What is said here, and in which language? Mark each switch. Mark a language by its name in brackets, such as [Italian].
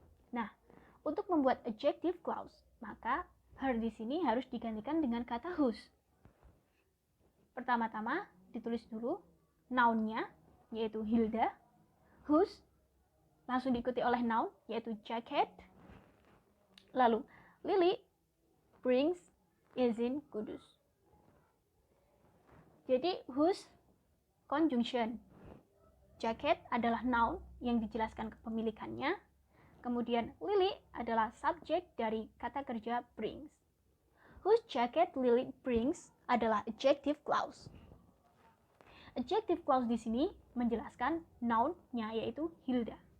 [Indonesian] Nah, untuk membuat adjective clause, maka her di sini harus digantikan dengan kata whose. Pertama-tama ditulis dulu noun-nya yaitu Hilda, whose langsung diikuti oleh noun yaitu jacket. Lalu [English] Lily brings is in Kudus. [Indonesian] Jadi whose conjunction. Jacket adalah noun yang dijelaskan kepemilikannya. Kemudian Lily adalah subjek dari kata kerja brings. [English] Whose jacket Lily brings [Indonesian] adalah adjective clause. Adjective clause di sini menjelaskan noun-nya yaitu Hilda.